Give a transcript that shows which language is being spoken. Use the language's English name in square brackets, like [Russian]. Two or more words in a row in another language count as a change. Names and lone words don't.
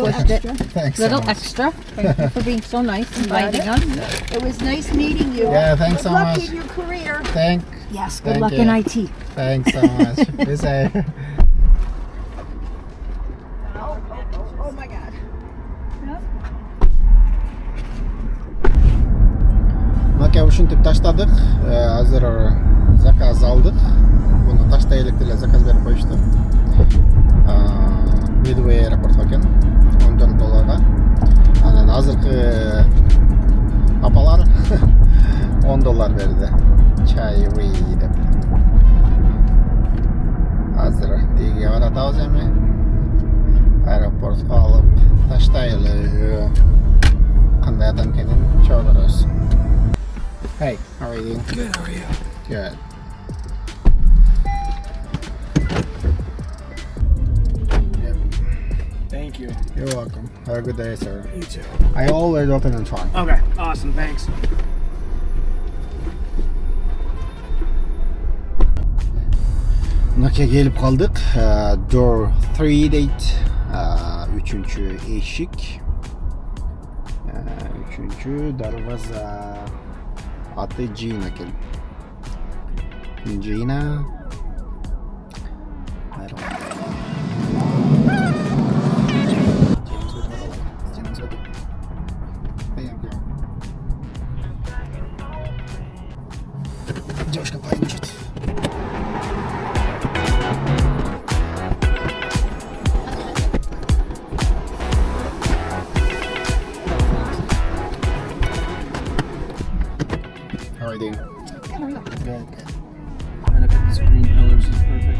[English] squished it. extra. Thanks Little so much. extra. Thank you for being so nice and inviting us. It was nice meeting you. Yeah, thanks Good so luck much. in your career. Yes, Thank good luck you. in IT. Thanks so much. Be safe. Oh my God. [Kyrgyz] Мынакей ушинтип таштадык. Азыр заказ алдык. Буну таштай элек деле заказ берип коюшту. Midway аэропортко экен. $14. Анан азыркы апалар $10 берди. Чайвый деп. Азыр тиге баратабыз эми. Аэропортко алып таштайлы. Кандай адам экенин чогоросуз. [English] Hey, how are you? Good, how are you? Good. Thank you. You're welcome. Have a good day, sir. You too. I always open and try. Okay, awesome, thanks. [Kyrgyz] Мынакей келип калдык. Door 3 дейт. Үчүнчү эшик. Үчүнчү дарваза. Аты Джина экен. Джина. [Russian] Девушка поедет. [English] How are you doing? Good. Right up at these green pillars is perfect.